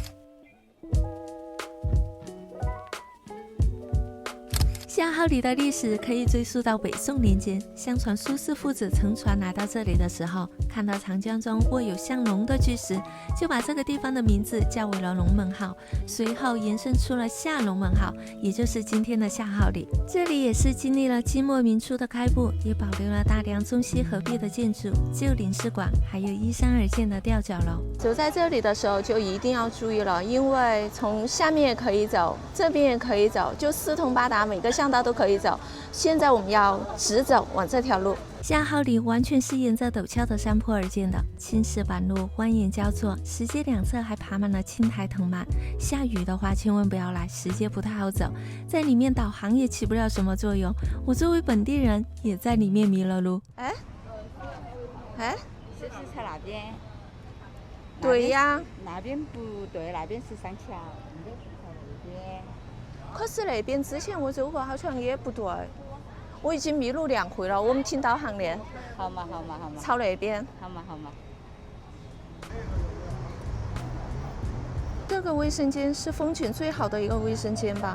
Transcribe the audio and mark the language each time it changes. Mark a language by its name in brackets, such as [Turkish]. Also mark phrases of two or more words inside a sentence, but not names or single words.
[Chinese] 下號里的歷史可以追溯到北宋年間，相傳蘇軾父子乘船來到這裡的時候，看到長江中臥有像龍的巨石，就把這個地方的名字叫為了龍門號，隨後延伸出了下龍門號，也就是今天的下號里。這裡也是經歷了清末民初的開埠，也保留了大量中西合璧的建築，舊領事館，還有依山而建的吊腳樓。走在這裡的時候就一定要注意了，因為從下面也可以走，這邊也可以走，就四通八達，每個巷道都可以走。現在我們要直走往這條路。下號里完全是沿着陡峭的山坡而建的，青石板路蜿蜒交錯，石階兩側還爬滿了青苔藤蔓。下雨的話千萬不要來，石階不太好走，在裡面導航也起不了什麼作用。我作為本地人也在裡面迷了路。哎，是在那邊？對呀，那邊不對，那邊是商橋，應該是朝那邊。可是那邊之前我走過，好像也不對。我已經迷路2回了，我們聽導航的。好嘛。朝那邊。好嘛。這個衛生間是風景最好的一個衛生間吧？